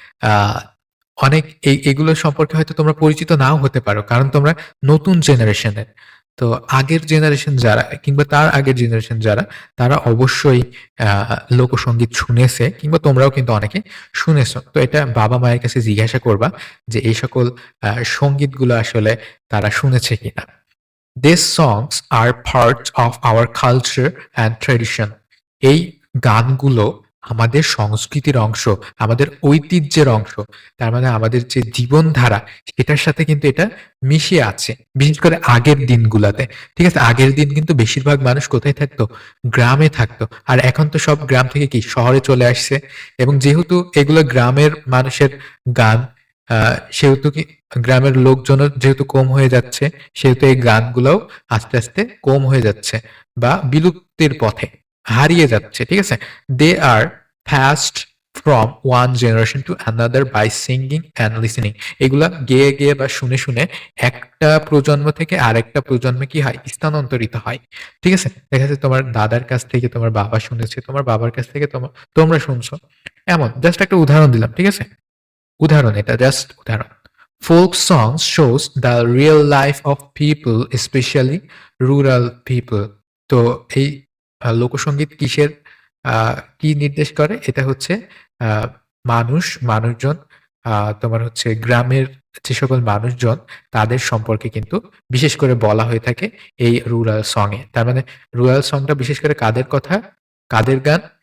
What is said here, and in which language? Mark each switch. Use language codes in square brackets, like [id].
[bn] আহ অনেক এগুলো সম্পর্কে হয়তো তোমরা পরিচিত নাও হতে পারো, কারণ তোমরা নতুন জেনারেশনের। তো আগের জেনারেশন যারা কিংবা তার আগের জেনারেশন যারা, তারা অবশ্যই লোকসঙ্গীত শুনেছে, কিংবা তোমরাও কিন্তু অনেকে শুনেছো। তো এটা বাবা মায়ের কাছে জিজ্ঞাসা করবা যে এই সকল সঙ্গীতগুলো আসলে তারা শুনেছে কিনা। [en] These songs are part of our culture and tradition. [bn] এই গানগুলো আমাদের সংস্কৃতির অংশ, আমাদের ঐতিহ্যের অংশ। তার মানে আমাদের যে জীবনধারা সেটার সাথে কিন্তু এটা মিশে আছে। বিশেষ করে আগের দিনগুলাতে। ঠিক আছে? আগের দিন কিন্তু বেশিরভাগ মানুষ কোথায় থাকতো? গ্রামে থাকতো। আর এখন তো সব গ্রাম থেকে কি শহরে চলে আসছে। এবং যেহেতু এগুলো গ্রামের মানুষের গান, সেহেতু কি গ্রামের লোকজনও যেহেতু কম হয়ে যাচ্ছে, সেহেতু এই গানগুলোও আস্তে আস্তে কম হয়ে যাচ্ছে বা বিলুপ্তির পথে, হারিয়ে যাচ্ছে। ঠিক আছে? [en] They are passed from one generation to another by singing and listening. [bn] এগুলা গেয়ে গেয়ে বা শুনে শুনে একটা প্রজন্ম থেকে আরেকটা প্রজন্মে কি হয়? স্থানান্তরিত হয়। ঠিক আছে? দেখা যাচ্ছে তোমার দাদার কাছ থেকে তোমার বাবা শুনেছে, তোমার বাবার কাছ থেকে তোমরা শুনছো। এমন জাস্ট একটা উদাহরণ দিলাম। ঠিক আছে? উদাহরণ, এটা জাস্ট উদাহরণ। [en] Folk songs shows the real life of people, especially rural people. [bn] তো এই লোকসঙ্গীত কিসের কি নির্দেশ করে? এটা হচ্ছে আহ, মানুষজন, তোমার হচ্ছে গ্রামের যে সকল মানুষজন তাদের সম্পর্কে কিন্তু বিশেষ করে বলা হয়ে থাকে এই রুরাল সং এ। তার মানে রুরাল সংটা বিশেষ করে কাদের কথা, কাদের গান?